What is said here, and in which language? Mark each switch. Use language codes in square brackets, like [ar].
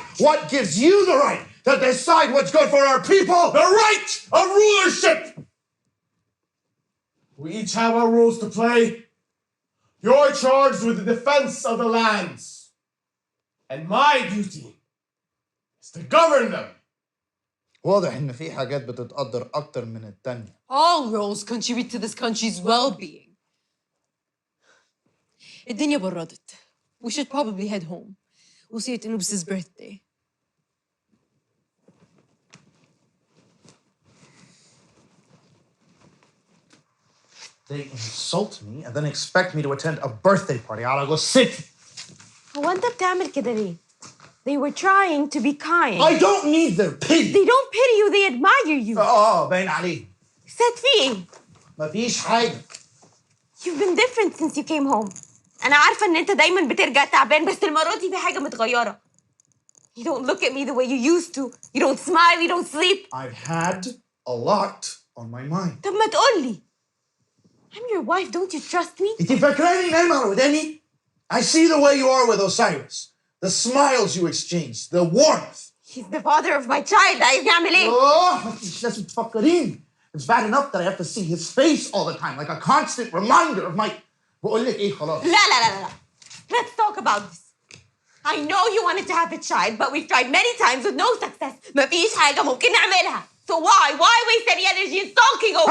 [en] What gives you the right to decide what's good for our people? The right of rulership! We each have our roles to play. You're charged with the defense of the lands. And my duty is to govern them. [ar] واضح إن في حاجات بتتقدر أكتر من التانية. [en] All roles contribute to this country's well-being. [ar] الدنيا بردت. [en] We should probably head home. We'll see it Anubis' birthday. They insult me and then expect me to attend a birthday party. I'll go sit. [ar] هو أنت بتعمل كده ليه؟ [en] They were trying to be kind. I don't need their pity. They don't pity you, they admire you. [ar] باين عليه. سات في إيه؟ مفيش حاجة. [en] You've been different since you came home. [ar] أنا عارفة إن أنت دايماً بترجع تعبان بس المرة دي في حاجة متغيرة. [en] You don't look at me the way you used to. You don't smile, you don't sleep. I've had a lot on my mind. [ar] طب ما تقولي. [en] I'm your wife, don't you trust me? [ar] انتي فاكراني نايمة على وداني؟ [en] I see the way you are with Osiris. The smiles you exchange, the warmth. He's the father of my child. [ar] عايزني أعمل إيه؟ Oh, مفيش لازم تفكريني. [en] It's bad enough that I have to see his face all the time, like a constant reminder of my... [ar] بقول لك إيه خلاص. لا. [en] Let's talk about this. I know you wanted to have a child, but we've tried many times with no success. [ar] مفيش حاجة ممكن نعملها. [en] So why waste any energy in sulking over it?